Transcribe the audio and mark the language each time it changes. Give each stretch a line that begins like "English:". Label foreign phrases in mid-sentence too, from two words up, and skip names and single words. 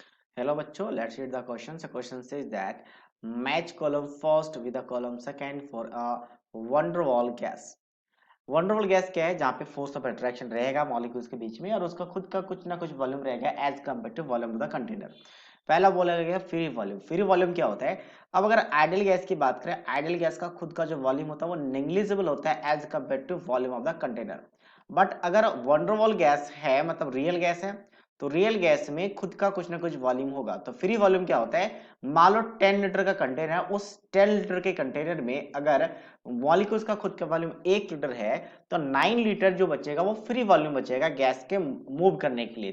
English: Hello बच्चों, let's read the question. The question says that match column first with the column second for a van der Waal gas.
Hindi: van der Waal गैस क्या है? जहाँ पे
English: force of attraction
Hindi: रहेगा मॉलिक्यूल्स के बीच में और उसका खुद का कुछ ना कुछ वॉल्यूम रहेगा
English: as compare to volume of the container.
Hindi: पहला बोला गया
English: free volume. free volume
Hindi: क्या होता है? अब अगर
English: ideal gas
Hindi: की बात करें,
English: ideal gas
Hindi: का खुद का जो वॉल्यूम होता है वो नेग्लिजिबल होता है
English: as compare to volume of the container.
Hindi: बट अगर van der Waal गैस है, मतलब
English: real gas
Hindi: है, तो
English: real gas
Hindi: में खुद का कुछ ना कुछ वॉल्यूम होगा। तो
English: free volume
Hindi: क्या होता है? मान लो 10 लीटर का कंटेनर है, उस 10 लीटर के कंटेनर में अगर मॉलिक्यूल्स का खुद का वॉल्यूम 1 लीटर है, तो 9 लीटर जो बचेगा वो
English: free volume
Hindi: बचेगा गैस के मूव करने के लिए।